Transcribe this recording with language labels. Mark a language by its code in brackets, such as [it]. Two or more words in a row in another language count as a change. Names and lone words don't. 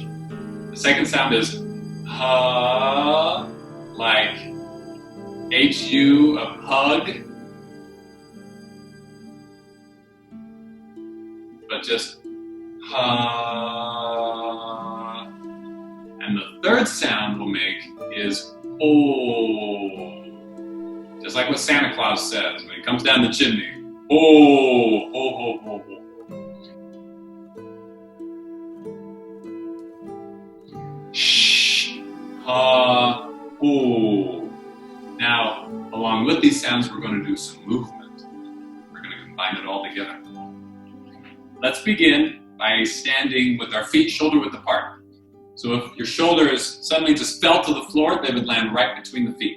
[en] The second sound is ha, like H-U of hug, but just ha. And the third sound we'll make is oh, just like what Santa Claus says when he comes down the chimney. Oh, ho, ho, ho, ho. Shh, ha, oh. Now, along with these sounds, we're going to do some movement. We're going to combine it all together. Let's begin by standing with our feet shoulder-width apart. So if your shoulders suddenly just fell to the floor, they would land right between the feet.